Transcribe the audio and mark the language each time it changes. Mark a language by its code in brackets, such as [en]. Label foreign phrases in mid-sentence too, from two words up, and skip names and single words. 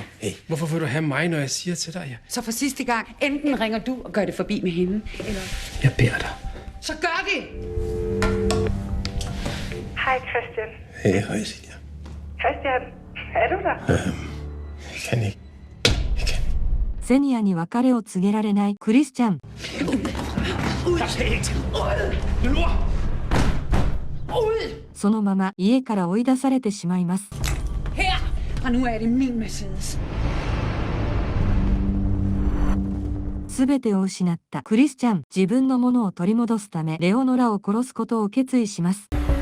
[da] Hey, hvorfor vil du have mig, når jeg siger til dig? Så for sidste gang, enten ringer du og gør det forbi med hende, eller... Jeg beder dig. Så gør det! Hej, Christian. Hey, hej, Silja. Christian, er du der? Jeg kan ikke. [ja] セニアに別れを告げられないクリスチャン。そのまま家から追い出されてしまいます。 [da] Her! Og nu er det min Mercedes. [ja] すべてを失ったクリスチャン、自分のものを取り戻すためレオノラを殺すことを決意します。